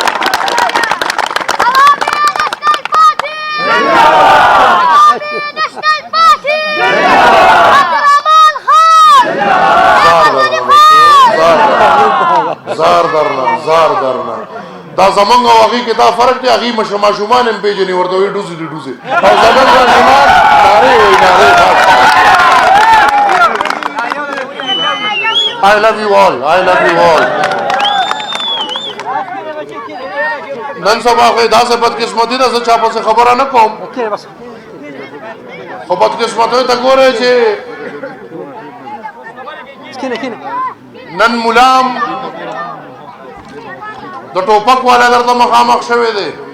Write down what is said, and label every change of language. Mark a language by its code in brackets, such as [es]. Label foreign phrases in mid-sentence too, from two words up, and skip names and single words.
[ps] زار درنا دا زمونږ او هغې کې دا فرق دی هغې ماشومان هم پېژني ورته وایي ډوزې دي ډوزې او زمونږ ماشومان نارې وایي نارې [en] I love you all [ps] نن سبا خو داسې بدقسمتي ده زه چا پسې خبره نه کوم خو بدقسمتیو ته ګورئ چې نن ملام د ټوپک والا درته مخامخ شوی دی